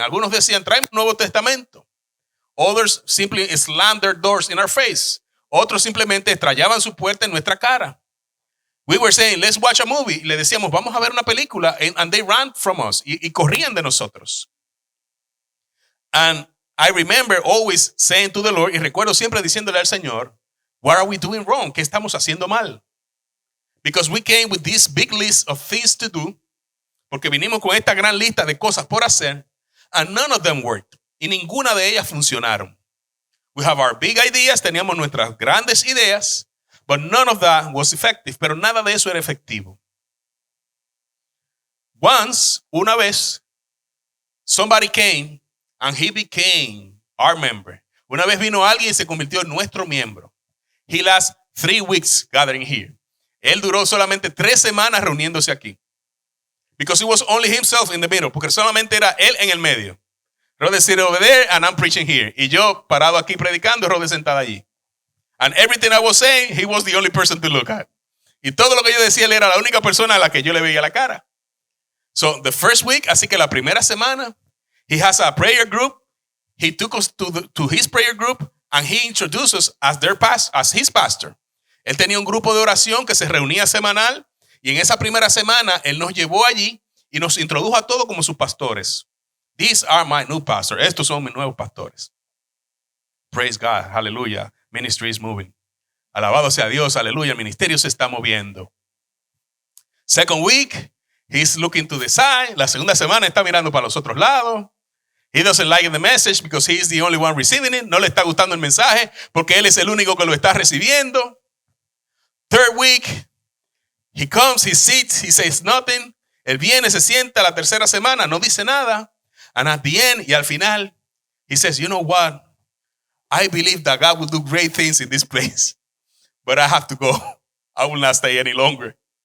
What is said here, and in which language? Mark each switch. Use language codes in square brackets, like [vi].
[es] Algunos decían, tráeme un Nuevo Testamento. [en] Others simply slammed their doors in our face. [es] Otros simplemente estrellaban su puerta en nuestra cara. [en] We were saying, let's watch a movie. [es] Y le decíamos, vamos a ver una película. [en] And they ran from us. [es] Y corrían de nosotros. [en] And I remember always saying to the Lord, [es] y recuerdo siempre diciéndole al Señor, [en] what are we doing wrong? [es] ¿Qué estamos haciendo mal? [en] Because we came with this big list of things to do. [es] Porque vinimos con esta gran lista de cosas por hacer. [en] And none of them worked. [es] Y ninguna de ellas funcionaron. [en] We have our big ideas. [es] Teníamos nuestras grandes ideas. [en] But none of that was effective. [es] Pero nada de eso era efectivo. Una vez, [en] somebody came and he became our member. [es] Una vez vino alguien y se convirtió en nuestro miembro. [en] He lasted 3 weeks gathering here. [es] Él duró solamente 3 semanas reuniéndose aquí. [en] Because it was only himself in the middle. [es] Porque solamente era él en el medio. [en] Rhoda sitting over there and I'm preaching here. [es] Y yo parado aquí predicando, Rhoda sentada allí. [en] And everything I was saying, he was the only person to look at. [es] Y todo lo que yo decía, él era la única persona a la que yo le veía la cara. [en] So the first week, [es] así que la primera semana, [en] he has a prayer group. He took us to his prayer group and he introduced us as his pastor. [es] Él tenía un grupo de oración que se reunía semanal y en esa primera semana él nos llevó allí y nos introdujo a todos como sus pastores. [en] These are my new pastors. [es] Estos son mis nuevos pastores. [en] Praise God. Hallelujah. Ministry is moving. [es] Alabado sea Dios. Aleluya. El ministerio se está moviendo. [en] Second week, he's looking to the side. [es] La segunda semana está mirando para los otros lados. [en] He doesn't like the message because he is the only one receiving it. [es] No le está gustando el mensaje porque él es el único que lo está recibiendo. [en] Third week, he comes, he sits, he says nothing. [es] Él viene, se sienta la tercera semana, no dice nada. [en] And at the end, [es] y al final, [en] he says, you know what? I believe that God will do great things in this place. But I have to go. I will not stay any longer.